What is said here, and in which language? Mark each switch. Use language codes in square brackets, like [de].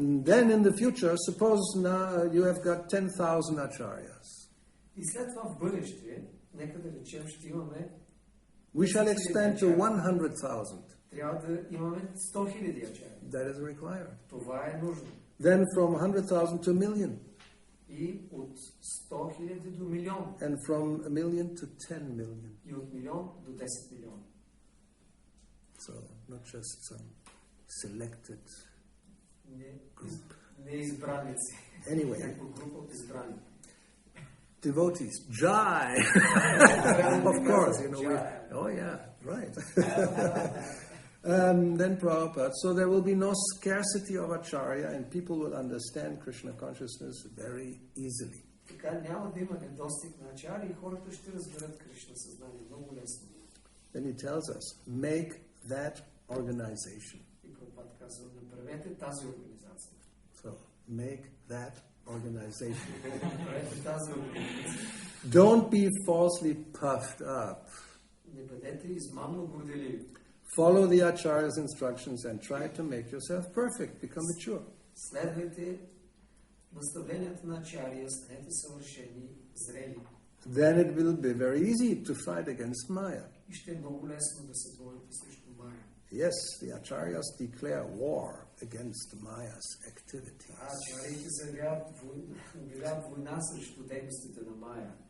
[en] Then in the future, suppose now you have got 10,000 acharyas. [bg] И след това в бъдеще, нека да речем, ще имаме [en] We shall extend to 100,000. [bg] трябва да имаме 100,000 ачаря. [en] That is required. [bg] Това е нужно. [en] Then from 100,000 to a million. [bg] И от 100,000 до милион. [en] And from a million to 10 million. [bg] И от милион до 10 милиона. [en] So not just some selected group. [bg] Не избраници. [en] Anyway. [bg] Някаква група от избрани. [en] Devotees, Jai! Of course, you know. Oh yeah, right. Then Prabhupada. So there will be no scarcity of acharya, and people will understand Krishna consciousness very easily. [bg] Така няма да има недостиг на ачари и хората ще разберат Кришна съзнание много лесно. [en] Then he tells us, make that organization. [bg] И Прабхупад казва, направете тази организация. [en] So make that organization. [bg] Направете тази организация. [en] Don't be falsely puffed up. [bg] Не бъдете измамно горделиви. [en] Follow the acharya's instructions and try to make yourself perfect, become mature. [bg] Следвайте наставленията на ачария, станете съвършени, зрели. [en] Then it will be very easy to fight against Maya. [bg] И ще е много лесно да се борите срещу Мая. [en] Yes, the acharyas declare war against Maya's activities. [bg] Ачариите заявяват война срещу дейностите на Мая.